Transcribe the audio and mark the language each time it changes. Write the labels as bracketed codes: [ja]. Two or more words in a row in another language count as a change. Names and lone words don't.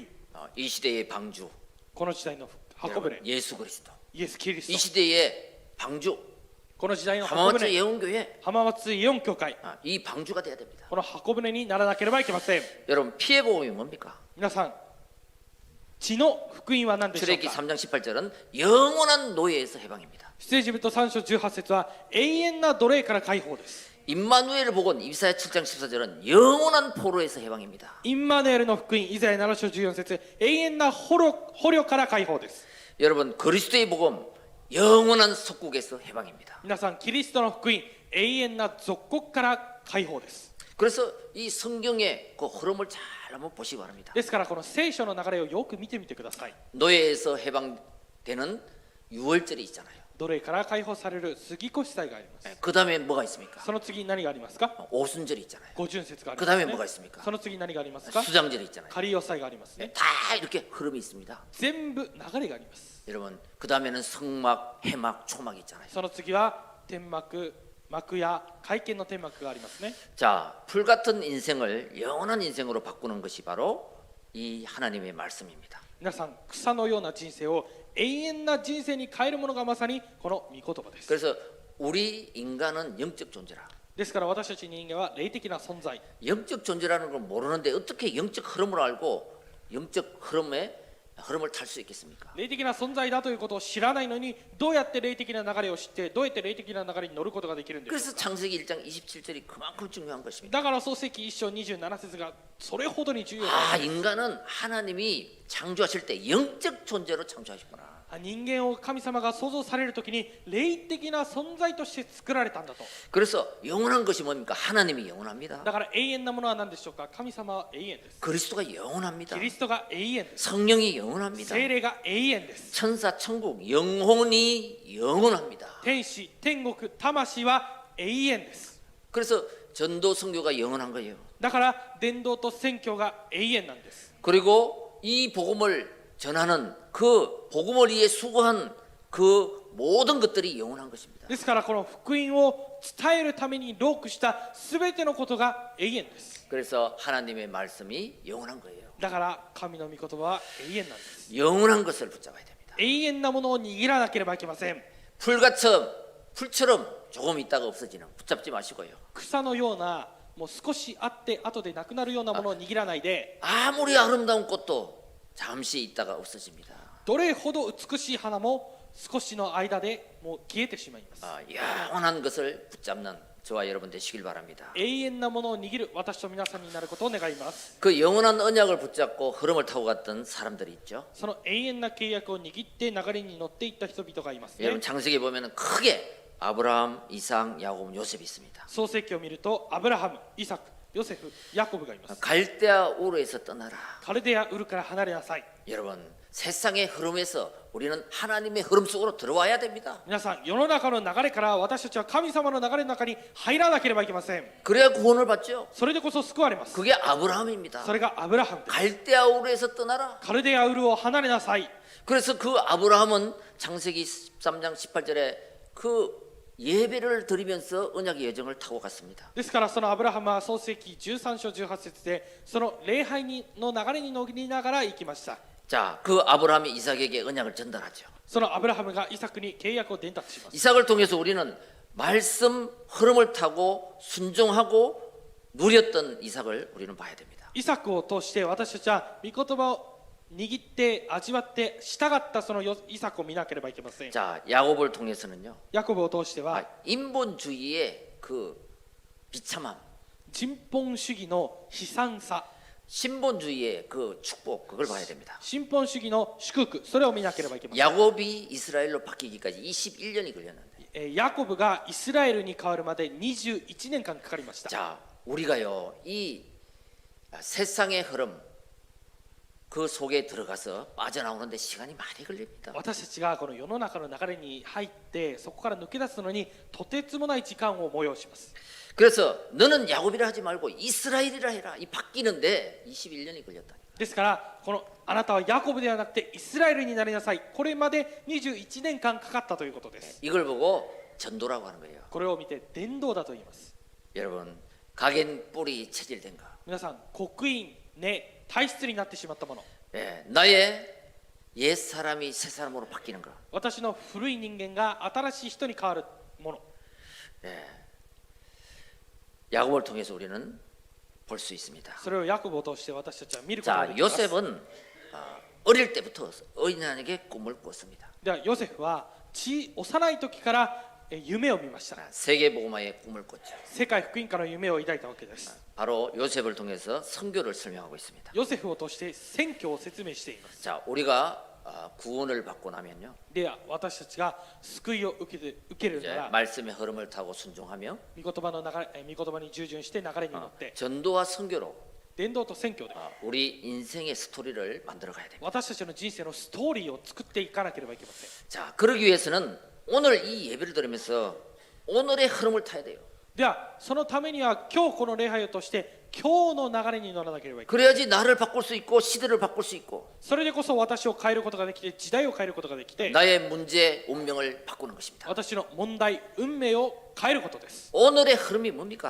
[ko] 이 시대의 방주 [ja] この時代の箱舟、 [ko] 여러분, 예수 그리스도. [ja] イエス・キリ [ko] 이 [ja] スト、 [ko] 시대의 방주 [ja] この時代の箱浜松舟、 [ko] 예언교회 [ja] 浜松イオン教会、 [ko] 이 방주가 돼야 됩니다. [ja] この箱舟にならなければいけません。 [ko] 여러분 피해 복음이 뭡니까? [ja] 皆さん、血の福音は何でしょう [ko] 출애굽기 [ja] か。 [ko] 3장 18절은 영원한 노예에서 해방입니다. [ja] 出エジプト3章18節は永遠な奴隷から解放です。 [ko] 임마누엘을 복은 이사야 7장 14절은 영원한 포로에서 해방입니다. [ja] インマヌエルの福音、イザヤ7章14節、永遠な捕虜から解放です。 [ko] 여러분 그리스도의 복음 영원한 속국에서 해방입니다. [ja] 皆さん、キリストの福音、永遠な属国から解放です。 [ko] 그래서 이 성경의 그 흐름을 잘 한번 보시기 바랍니다. [ja] ですからこの聖書の流れをよく見てみてください。 [ko] 노예에서 해방되는 유월절이 있잖아요. [ja] 奴隷から解放される杉越祭があります。 [ko] 그 다음에 뭐가 있습니까? [ja] その次何がありますか。 [ko] 오순절이 있잖아요. [ja] 五巡節があり [ko] 그 [ja] ます、 [ko] 다음에 [ja] ね。 [ko] 뭐가 있습니까? [ja] その次何がありますか。 [ko] 수장절이 있잖아요. [ja] 仮押さえがありますね。 [ko] 다 이렇게 흐름이 있습니다. [ja] 全部流れがあります。 [ko] 여러분 그 다음에는 성막, 해막, 초막이 있잖아요. [ja] その次は天幕、幕や会見の天幕がありますね。 [ko] 자, 풀 같은 인생을 영원한 인생으로 바꾸는 것이 바로 이 하나님의 말씀입니다. [ja] 皆さん、草のような人生を永遠な人生に変えるものがまさにこの御言葉です。 [ko] 그래서 우리 인간은 영적 존재라. [ja] ですから私たち人間は霊的な存在。 [ko] 영적 존재라는 걸 모르는데 어떻게 영적 흐름을 알고 영적 흐름을 탈 수 있겠습니까? [ja] 霊的な存在だということを知らないのに、どうやって霊的な流れを知って、どうやって霊的な流れに乗ることができるんでしょう [ko] 그래서 [ja] か。 [ko] 창세기 1장 27절이 그만큼 중요한 것입니다. [ja] だから創世記1章27節がそれほどに重要 [ko] 아, [ja] です。 [ko] 인간은 하나님이 창조하실 때 영적 존재로 창조하셨구나. [ja] 人間を神様が創造されるときに霊的な存在として作られたんだと。 [ko] 그래서 영원한 것이 뭡니까? 하나님이 영원합니다. [ja] だから永遠なものは何でしょうか。神様は永遠です。 [ko] 그리스도가 영원합니다. [ja] キリストが永遠です。 [ko] 성령이 영원합니다. [ja] 聖霊が永遠です。 [ko] 천사, 천국, 영혼이 영원합니다. [ja] 天使、天国、魂は永遠です。 [ko] 그래서 전도 선교가 영원한 거예요. [ja] だから伝道と宣教が永遠なんです。 [ko] 그리고 이 복음을 전하는 그 복음을 위해 수고한 그 모든 것들이 영원한 것입니다. [ja] ですからこの福音を伝えるために労苦したすべてのことが永遠です。 [ko] 그래서 하나님의 말씀이 영원한 거예요. [ja] だから神の御言葉は永遠なんです。 [ko] 영원한 것을 붙잡아야 됩니다. [ja] 永遠なものを握らなければいけません。 [ko] 풀처럼 조금 있다가 없어지는 붙잡지 마시고요. [ja] 草のようなもう少しあって後でなくなるようなものを握らないで、 [ko] 아무리 아름다운 꽃도 잠시 있다가 없어집니다. [ja] どれほど美しい花も少しの間でもう消えてしまいます。 [ko] 영원한 것을 붙잡는 저와 여러분 되시길 바랍니다. [ja] 永遠なものを握る私と皆さんになることを願います。 [ko] 그 영원한 언약을 붙잡고 흐름을 타고 갔던 사람들이 있죠. [ja] その永遠な契約を握って流れに乗っていった人々がいますね。 [ko] 여러분 창세기 보면은 크게 아브라함, 이삭, 야곱, 요셉이 있습니다. [ja] 創世記を見るとアブラハム、イサク、ヨセフ、ヤコブがいます。 [ko] 갈대아 우르에서 떠나라. [ja] カルデア、ウルから離れなさい。 [ko] 여러분 세상의 흐름에서 우리는 하나님의 흐름 속으로 들어와야 됩니다. [ja] 皆さん、世の中の流れから私たちは神様の流れの中に入らなければいけません。 [ko] 그래야 구원을 받죠. [ja] それでこそ救われます。 [ko] 그게 아브라함입니다. [ja] それがアブラハムです。 [ko] 갈대아 우르에서 떠나라. [ja] カルデア、ウルを離れなさい。 [ko] 그래서 그 아브라함은 창세기 13장 18절에 그 예배를 드리면서 언약의 여정을 타고 갔습니다. [ja] ですからそのアブラハムは創世記13章18節でその礼拝の流れに乗りながら行きました。 [ko] 자, 그 아브라함이 이삭에게 언약을 전달하죠. [ja] そのアブラハムがイサクに契約を伝達します。 [ko] 이삭을 통해서 우리는 말씀 흐름을 타고 순종하고 누렸던 이삭을 우리는 봐야 됩니다. [ja] イサクを通して私たちは御言葉を握って味わって従ったそのイサクを見なければいけません。 [ko] 자, 야곱을 통해서는요. [ja] ヤコブを通しては [ko] 인본주의의 그 비참함, [ja] 人本主義の悲惨さ、 [ko] 신본주의의 그 축복 그걸 봐야 됩니다. [ja] 新本主義の祝福、それを見なければいけません。 [ko] 야곱이 이스라엘로 바뀌기까지 21년이 걸렸는데 [ja] ヤコブがイスラエルに変わるまで21年間かかりました。 [ko] 자 우리가요 이 세상의 흐름 그 속에 들어가서 빠져나오는데 시간이 많이 걸립니다. [ja] 私たちがこの世の中の流れに入ってそこから抜け出すのにとてつもない時間を催します。 [ko] 그래서 너는 야곱이라 하지 말고 이스라엘이라 해라. 이 바뀌는데 21년이 걸렸다. [ja] ですからこのあなたはヤコブではなくてイスラエルになりなさい。これまで21年間かかったということです。 [ko] 이걸 보고 전도라고 하는 거예요. [ja] これを見て伝道だと言います。 [ko] 여러분 각인 뿌리 체질된가? [ja] 皆さん刻印根体質になってしまったもの、 [ko] 예, 나의 옛 사람이 새 사람으로 바뀌는 거. [ja] 私の古い人間が新しい人に変わるもの、 [ko] 야곱을 통해서 우리는 볼 수 있습니다. [ja] それをヤコブを通して私たちは見ることが [ko] 자, [ja] できます。 [ko] 요셉은 어릴 때부터 어린아이에게 꿈을 꿨습니다. [ja] ではヨセフは幼い時から夢を見ました。 [ko] 세계복음화의 꿈을 꿨죠. [ja] 世界福音化の夢を抱いたわけです。 [ko] 바로 요셉을 통해서 선교를 설명하고 있습니다. [ja] ヨセフを通して選挙を説明しています。 [ko] 자, 우리가 구원을 받고 나면요, [ja] では私たちが救いを受けるな [ko] 이제 [ja] ら [ko] 말씀의 흐름을 타고 순종하며 [ja] 御言葉の流れ、御言葉に従順して流れに乗って [ko] 전도와 선교로 [ja] 伝道と宣教で [ko] 우리 인생의 스토리를 만들어 가야 됩니다. [ja] 私たちの人生のストーリーを作っていかなければいけません。 [ko] 자, 그러기 위해서는 오늘 이 예배를 들으면서 오늘의 흐름을 타야 돼요. [ja] ではそのためには今日この礼拝をとして今日の流れに乗らなければいけない。 [ko] 그래야지 나를 바꿀 수 있고 시대를 바꿀 수 있고 [ja] それでこそ私を変えることができて時代を変えることができて [ko] 나의 문제, 운명을 바꾸는 것입니다. [ja] 私の問題運命を変えることです。 [ko] 오늘의 흐름이 뭡니까?